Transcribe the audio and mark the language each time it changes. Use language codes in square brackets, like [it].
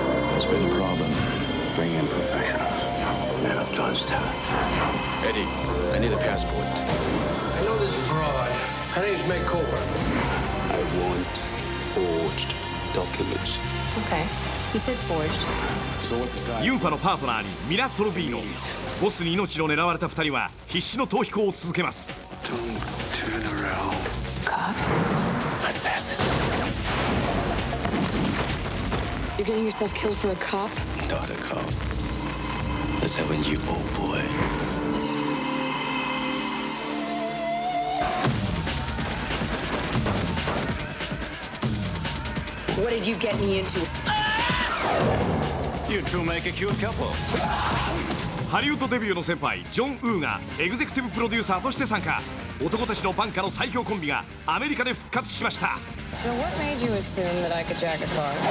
[en] There's been a problem. Bring in professionals. Men of Johnstown. Eddie, I need a passport. I know this broad. Her name's Meg Cooper. I want forged documents. Okay. You said forged. So what's the time? [ja] ユンファのパートナーにミラ・ソルビーノ。ボスに命を狙われた2人は必死の逃避行を続けます。 [en] Don't turn around. Cops? Assassin. You're getting yourself killed for a cop? Not a cop. A 7-year-old boy. What did you get me into? You two make a cute couple. [ja] ハリウッドデビューの先輩ジョン・ウーがエグゼクティブプロデューサーとして参加。男たちのバンカの最強コンビがアメリカで復活しました。 [en] So what made you assume that I could jack a car?